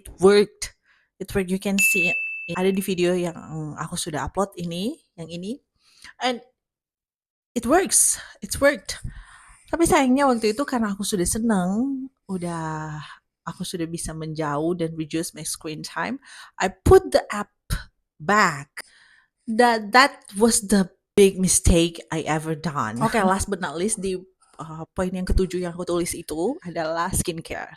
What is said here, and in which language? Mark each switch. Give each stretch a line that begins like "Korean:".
English: It worked, you can see it.
Indonesian: Ada di video yang aku sudah upload ini, yang ini,
English: and it's worked.
Indonesian: Tapi sayangnya waktu itu karena aku sudah seneng, aku sudah bisa menjauh dan
English: reduce my screen time, I put the app back. That was the big mistake I ever done.
Indonesian: Oke,
English: last but not least
Indonesian: di poin yang ketujuh yang aku tulis itu adalah skincare.